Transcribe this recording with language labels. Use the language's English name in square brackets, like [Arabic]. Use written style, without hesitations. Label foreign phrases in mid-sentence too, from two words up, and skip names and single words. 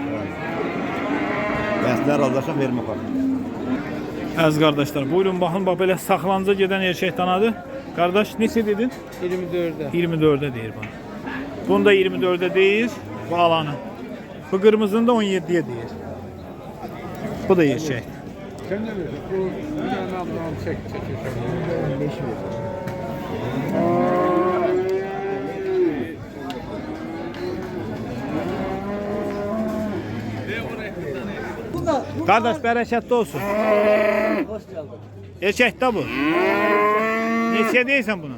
[Azerbaijani] Bəslər razılaşaq vermək var. Əziz qardaşlar, buyurun baxın, bax belə saxlanca gedən erkək danadır. Qardaş, neçə dedin? 24'de. 24'də deyir bana. Bunu da 24'də deyir, bu alanı. Bu qırmızını da 17'ye deyir. Bu da erkək. [Turkish] Sen ne diyorsun? Bu bir tane ablam çek. [Azerbaijani] Qardaş, bərəkətli olsun. Erkək də bu. Neçə deyirsən bunu?